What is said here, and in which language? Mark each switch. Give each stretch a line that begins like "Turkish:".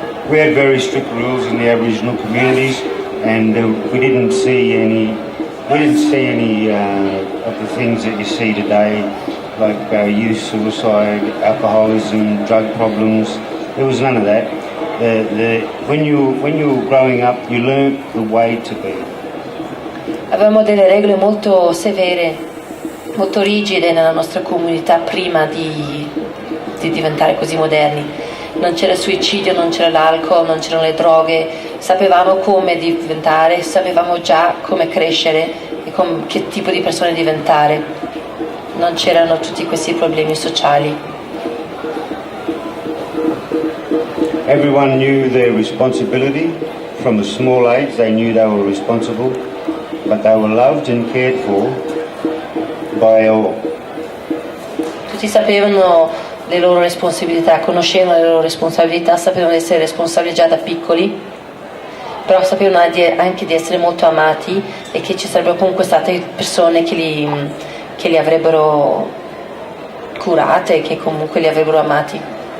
English: We had very strict rules in the Aboriginal communities, and we didn't see any of the things that you see today, like youth suicide, alcoholism, drug problems. There was none of that. When you were growing up, you learnt the way to be.
Italian: Avevamo delle regole molto severe, molto rigide nella nostra comunità prima di diventare così moderni. Non c'era il suicidio, non c'era l'alcol, non c'erano le droghe, sapevamo come diventare, sapevamo già come crescere e che tipo di persone diventare. Non c'erano tutti questi problemi sociali.
English: Everyone knew their responsibility. From a small age they knew they were responsible, but they were loved and cared for by all.
Italian: Tutti sapevano le loro responsabilità, conoscevano le loro responsabilità, sapevano di essere responsabili già da piccoli, però sapevano anche di essere molto amati e che ci sarebbero comunque state persone che li avrebbero curate e che comunque li avrebbero amati.